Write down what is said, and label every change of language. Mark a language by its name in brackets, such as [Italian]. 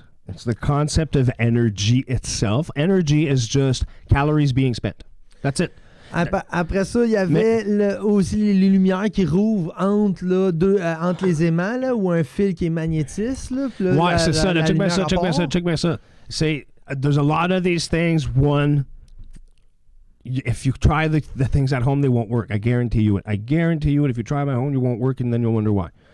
[English] It's the concept of energy itself. Energy is just calories being spent. That's it. [French] Après ça, il y avait aussi les lumières qui rouvrent entre les aimants, là, ou un fil qui est magnétiste. Là, ouais, c'est ça. Check bien ça. C'est, [English] there's a lot of these things. One, if you try the things at home, they won't work. I guarantee you it. If you try them at home, you won't work, and then you'll wonder why.